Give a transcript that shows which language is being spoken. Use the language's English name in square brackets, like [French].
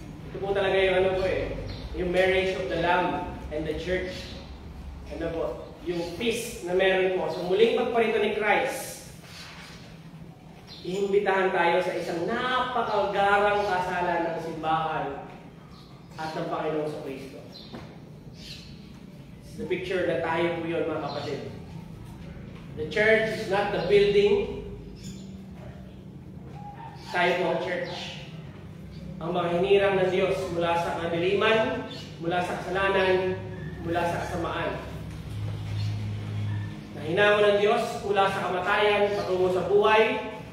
[Filipino] Ito po talaga yung ano po yung [English] marriage of the Lamb and the Church. [Filipino] Ano po? Yung peace na meron po. So muling pagparito ni Christ, iimbitahan tayo sa isang napakagarang kasalan ng simbahan at ng Panginoon sa Kristo. [English] It's the picture [Filipino] na tayo po yun, mga kapatid. [English] The church is not the building. [Filipino] Tayo po ang church. Ang mga hinirang ng Diyos mula sa kadiliman, mula sa kasalanan, mula sa kasamaan. Nahinango ng Diyos mula sa kamatayan patungo sa buhay.